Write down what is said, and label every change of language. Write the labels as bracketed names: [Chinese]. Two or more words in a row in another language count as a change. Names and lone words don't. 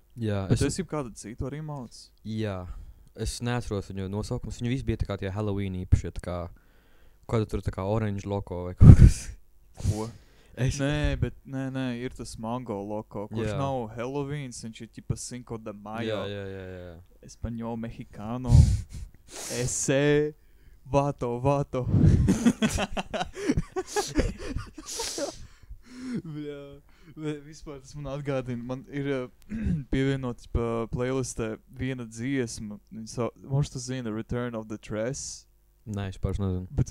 [Latvian] Jā. Bet es jau kādu citu arī malc? Jā. Es neatceros viņu nosaukums. Viņu visi bija tā kā tie Halloween īpaši, tā kā kāda tur tā kā orange loko vai kaut kas. Ko? Nē, ir tas mango loko, kurš nav Halloween, viņš ir tipa Cinco de Mayo. Jā. [Spanish] Español, mexicano, ese, vato. [Latvian] Bļā, vispār tas man atgādina, man ir pievienots pa playlistē viena dziesma, viņš tu zina, Return of the Dress. Nē, es pāris nezinu. Bet